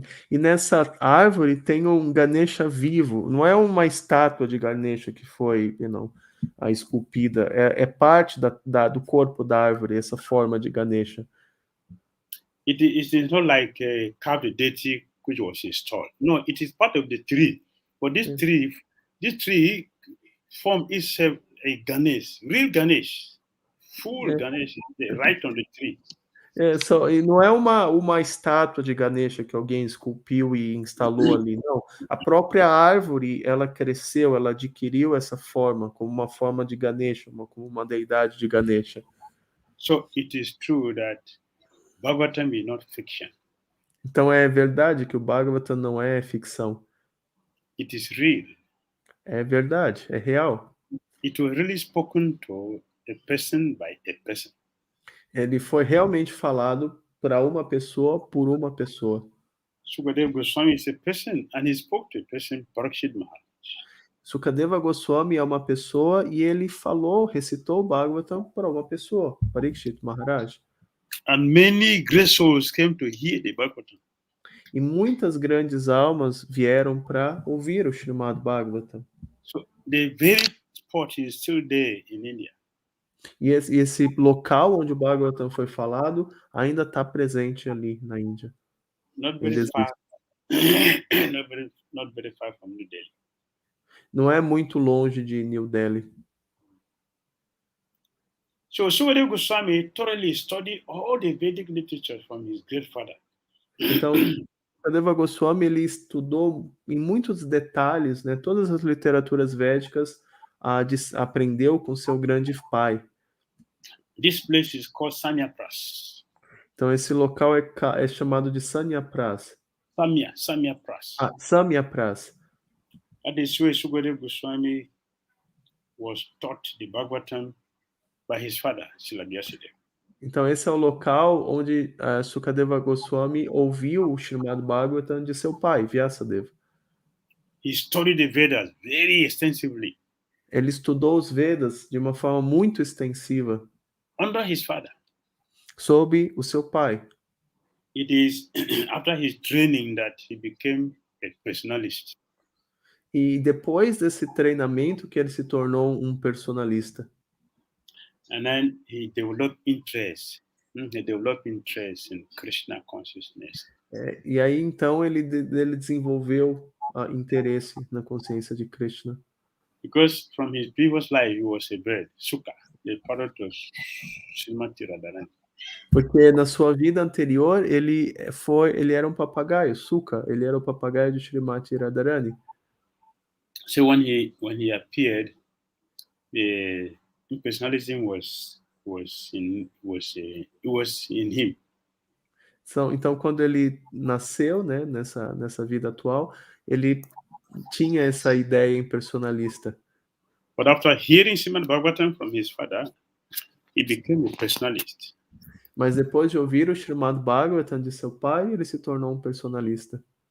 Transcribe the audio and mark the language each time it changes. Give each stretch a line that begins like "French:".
Portuguese: E nessa árvore tem um Ganesha vivo. Não é uma estátua de Ganesha que foi, esculpida. É parte do corpo da árvore, essa forma de Ganesha.
English: It is not like a carved deity which was installed. No, it is part of the tree. But this tree form itself a Ganesh, real Ganesh, full Ganesh is there, right on the tree.
Portuguese: E não é uma estátua de Ganesha que alguém esculpiu e instalou ali, não. A própria árvore, ela cresceu, ela adquiriu essa forma, como uma forma de Ganesha, como uma deidade de Ganesha.
English: So it is true that Bhagavatam is not fiction.
Portuguese: Então é verdade que o Bhagavatam não é ficção.
English: It is real.
Portuguese: É verdade, é real.
English: It was really spoken to a person by a person.
Portuguese: Ele foi realmente falado para uma pessoa por uma pessoa.
English: Sukadeva Goswami is a person, and he spoke to a person, Parikshit Maharaj.
Portuguese: Sukadeva Goswami é uma pessoa e ele recitou o Bhagavatam para uma pessoa, Parikshit Maharaj.
English: And many great souls came to hear the Bhagavatam.
Portuguese: E muitas grandes almas vieram para ouvir o Srimad Bhagavatam.
English: So the very spot is still there in India.
Portuguese: E esse local onde o Bhagavatam foi falado ainda está presente ali na Índia.
English: Not very far. Not very far from New Delhi.
Portuguese: Não é muito longe de New Delhi.
English: So Sukadeva Goswami thoroughly studied all the Vedic literature from his great father.
Portuguese: Então, Sukadeva Goswami ele estudou em muitos detalhes, né, todas as literaturas védicas, aprendeu com seu grande pai.
English: This place is called Sanyapras.
Portuguese: Então esse local é chamado de Sanyapras. Samyapras. Samyapras.
English: That is where Sukadeva Goswami was taught the Bhagavatam by his father, Srila Vyasadeva.
Portuguese: Então esse é o local onde Sukadeva Goswami ouviu o Srimad Bhagavatam de seu pai, Vyasadeva.
English: He studied the Vedas very extensively.
Portuguese: Ele estudou os Vedas de uma forma muito extensiva.
English: Under his father.
Portuguese: Sob o seu pai.
English: It is after his training that he became a personalist.
Portuguese: E depois desse treinamento que ele se tornou um personalista.
English: And then he developed interest. He developed interest in Krishna consciousness.
Portuguese: E aí então ele desenvolveu interesse na consciência de Krishna.
English: Because from his previous life he was a bird, Suka, the parrot of Srimati Radharani.
Portuguese: Porque na sua vida anterior ele era um papagaio, Suka, ele era o papagaio de Srimati Radharani.
English: So when he appeared, the impersonalism was in him.
Portuguese: Então quando ele nasceu, né, nessa vida atual, ele tinha essa ideia impersonalista.
English: But after hearing Srimad Bhagavatam from his father, he became a personalist.
Portuguese: Mas depois de ouvir o Srimad Bhagavatam de seu pai, ele se tornou um personalista.